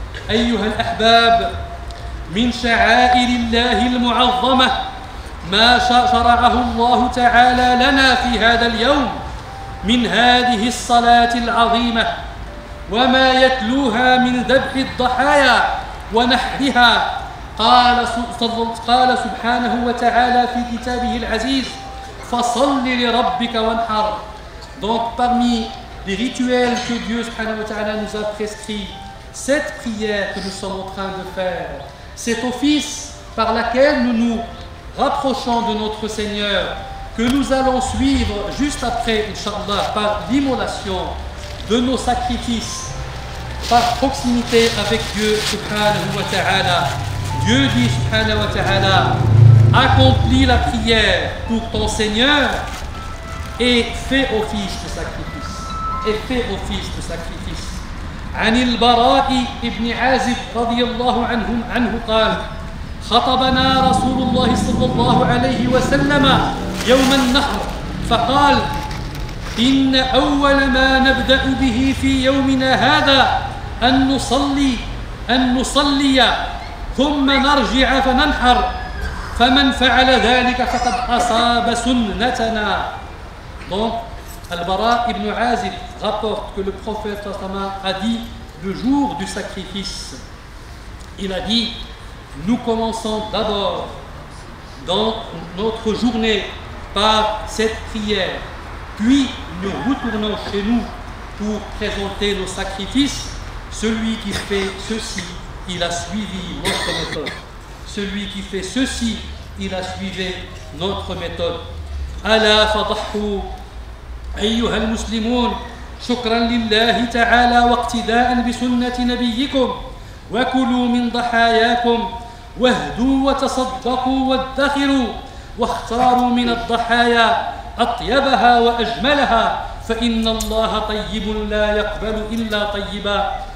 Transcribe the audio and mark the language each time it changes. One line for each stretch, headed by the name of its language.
Arabic: أيها الأحباب، من شعائر الله المعظمة ما شرعه الله تعالى لنا في هذا اليوم من هذه الصلاة العظيمة وما يتلوها من ذبح الضحايا ونحرها. قال سبحانه وتعالى في كتابه العزيز فصل لربك وانحر.
French: Donc parmi les rituels que Dieu subhanahu wa ta'ala nous a prescrits, cette prière que nous sommes en train de faire, cet office par laquelle nous nous rapprochons de notre Seigneur, que nous allons suivre juste après, Inch'Allah, par l'immolation de nos sacrifices, par proximité avec Dieu subhanahu wa ta'ala. Dieu dit subhanahu wa ta'ala, accomplis la prière pour ton Seigneur et fais office de sacrifice. Et fais office de sacrifice.
Arabic: عن البراء ابن عازب رضي الله عنه قال خطبنا رسول الله صلى الله عليه وسلم يوم النحر فقال إن أول ما نبدأ به في يومنا هذا أن نصلي ثم نرجع فننحر فمن فعل ذلك فقد أصاب سنتنا.
French: Donc, Al-Bara ibn Azib rapporte que le prophète a dit le jour du sacrifice, il a dit, nous commençons d'abord dans notre journée par cette prière, puis nous retournons chez nous pour présenter nos sacrifices. Celui qui fait ceci, il a suivi notre méthode. Celui qui fait ceci, il a suivi notre méthode.
Arabic: Ala fadahhu أيها المسلمون شكرا لله تعالى واقتداء بسنة نبيكم وكلوا من ضحاياكم واهدوا وتصدقوا وادخروا واختاروا من الضحايا أطيبها وأجملها فإن الله طيب لا يقبل إلا طيبا.